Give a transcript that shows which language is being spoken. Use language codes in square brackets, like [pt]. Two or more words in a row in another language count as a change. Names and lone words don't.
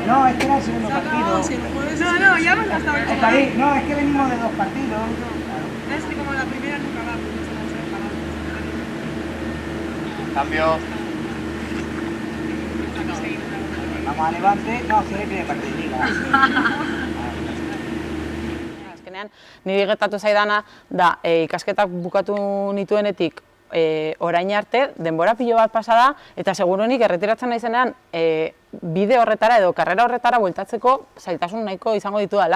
[es] No, es que era el segundo partido. No, ya hemos estado en David, no, es que venimos de 2 partidos. Es que como la primera nunca va, Cambio. Vamos a Levante, no, que es el primer partido de liga. [eu] Azkenean, niri gertatu zaidana da ikasketak bukatu nituenetik orain arte, denbora pilo bat pasada, eta seguruenik erretiratzen naizenean bide horretara edo karrera horretara bueltatzeko zailtasun nahiko izango ditudala.